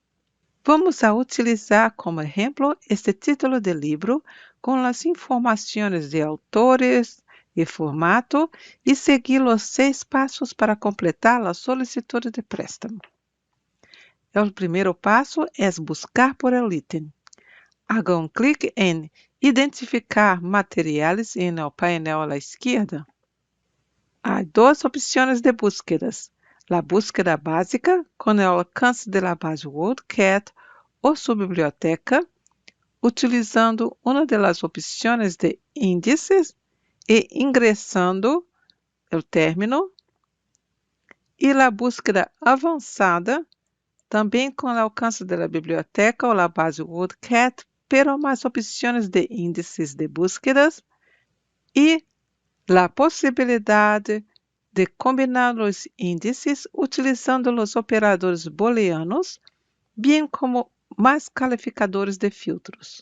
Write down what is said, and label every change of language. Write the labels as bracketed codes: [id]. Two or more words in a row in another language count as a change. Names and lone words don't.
[pt] Vamos a utilizar como exemplo este título de livro com as informações de autores e formato e seguir os 6 passos para completar a solicitude de préstamo. O primeiro passo é buscar por [es] el ítem. [pt] Haga um clique em Identificar materiais no painel à esquerda. Há 2 opções de búsquedas. A búsqueda básica, com o alcance da base WorldCat ou sua biblioteca, utilizando uma das opções de índices e ingressando o término. E a búsqueda avançada, também com o alcance da biblioteca ou a base WorldCat, pero mais opções de índices de búsquedas e a possibilidade de combinar os índices utilizando os operadores booleanos, bem como mais calificadores de filtros.